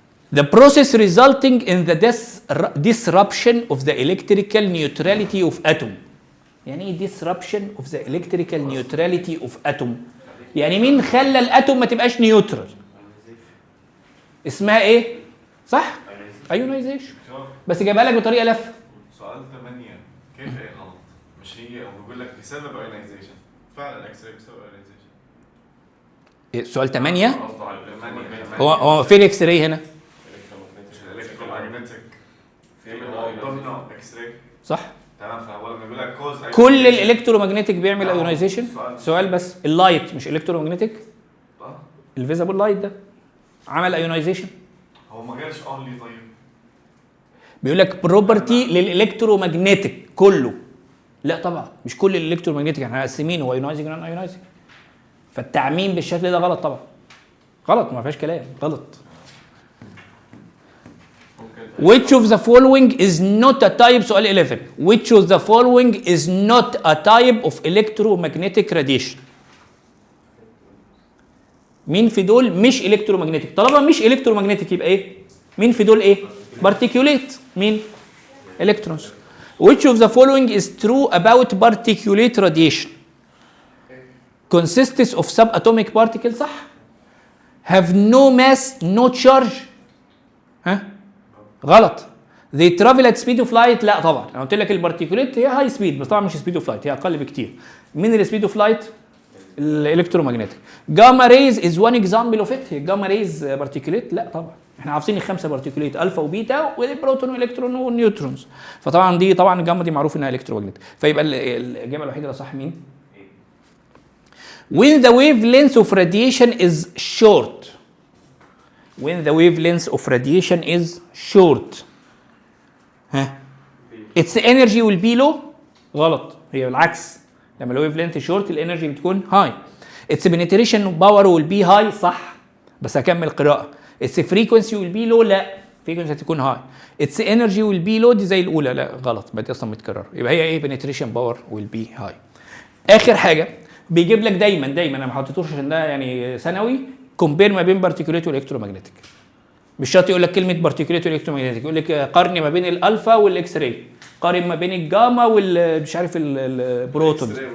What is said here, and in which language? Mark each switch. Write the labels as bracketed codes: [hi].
[en] The process resulting in the disruption of the electrical neutrality of atom. [ar] يعني ايه [en] disruption of the electrical neutrality of atom؟ [ar] يعني مين خلى الاتوم ما تبقاش نيوترال؟ اسمها ايه؟ صح؟ ايونايزيشن. بس جايبها لك بطريقه لفه. سؤال 8 كيف ايه غلط؟ مش هي هو بيقول لك بسبب ايونايزيشن. فعلا الاكس راي بسبب ايونايزيشن. سؤال 8 قصده على هو فين اكس راي هنا؟ الالكترومagnetic في قدامنا اكس راي صح؟ تمام. فهو لما بيقول لك كوز كل الالكترومagnetic بيعمل ايونايزيشن. سؤال بس، اللايت مش الكترومagnetic؟ الفيزابل لايت ده عمل ايونايزيشن. هو ما جالش اونلي طيب. بيقول لك بروبرتي للالكترومagnetic كله. لا طبعا مش كل الالكترومagnetic، احنا مقسمين هو ايونايزنج نون ايونايزنج. فالتعميم بالشكل ده غلط طبعا. غلط ما فيهاش كلام، غلط. [en] Which of the following is not a type [ar] سؤال 11 [en] Which of the following is not a type of electromagnetic radiation؟ [ar] مين في دول مش [en] electromagnetic؟ [ar] طالما مش [en] electromagnetic [ar] يبقى ايه؟ مين في دول ايه؟ [en] particulate. [ar] مين؟ electrons. [en] Which of the following is true about particulate radiation؟ consists of subatomic particles [ar] صح؟ [en] have no mass no charge. [ar] ها؟ غلط. [en] they travel at speed of light. [ar] لا طبعا انا قلت لك البارتيكوليت هي هاي سبيد، بس طبعا مش سبيد اوف لايت، هي اقل بكتير. مين السبيد اوف لايت؟ الالكترومagnetic. [en] Gamma rays is one example of it. [ar] الجاما ريز بارتيكوليت؟ لا طبعا احنا عارفين الخمسه بارتيكوليت، الفا وبيتا والبروتون والالكترون والنيوترونز. فطبعا دي طبعا الجاما دي معروف انها الكترومagnetic. فيبقى الاجابه الوحيده اللي صح مين؟ [en] when the wavelength of radiation is short. when the wavelength of radiation is short [ar] ها [en] its energy will be low. [ar] غلط، هي بالعكس. لما الويف لينث شورت الانرجي بتكون هاي. [en] its penetration power will be high [ar] صح، بس هكمل قراءة. [en] its frequency will be low [ar] لا، [en] frequency [ar] هتكون هاي. [en] its energy will be low [ar] دي زي الأولى، لا غلط، ما دي أصلا متكرر. يبقى هي إيه؟ [en] penetration power will be high. [ar] آخر حاجة بيجيب لك دايما أنا ما حطيتوش عشان ده يعني ثانوي، كومبير ما بين بارتيكوليت والالكترومagnetic. مش شرط يقول لك كلمه بارتيكوليت والالكترومagnetic، يقول لك قارن ما بين الالفا والاكس راي، قارن ما بين الجاما والمش عارف البروتون.